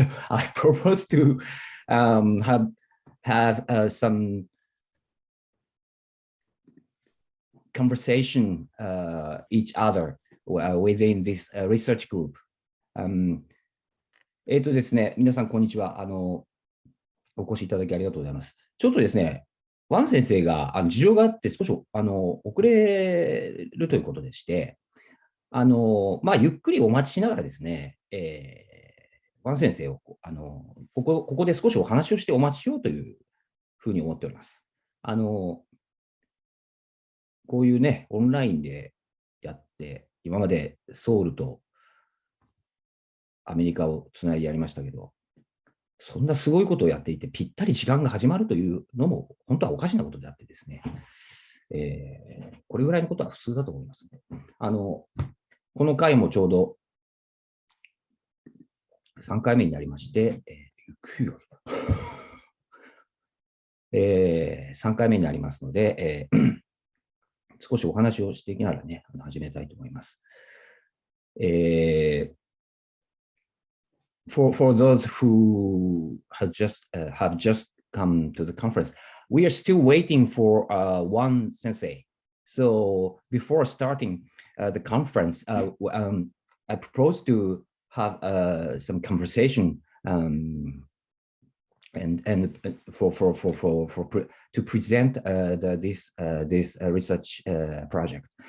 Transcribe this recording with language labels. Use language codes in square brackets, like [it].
[en] I propose to have some conversation each other within this research group. [ja] ですね、皆さんこんにちは。お越しいただきありがとうございます。ちょっとですね、ワン先生が事情があって少し遅れるということでして、ゆっくりお待ちしながらですね、ワン先生をここで少しお話をしてお待ちしようというふうに思っております。こういうね、オンラインでやって、今までソウルとアメリカをつないでやりましたけど、そんなすごいことをやっていて、ぴったり時間が始まるというのも、本当はおかしなことであってですね、これぐらいのことは普通だと思いますね。この回もちょうど3回目になりまして、3回目になりますので、少しお話をしていきながらね、始めたいと思います。 [en] For those who have just come to the conference, we are still waiting for one sensei. So before starting the conference, I propose to have some conversation and to present this research project.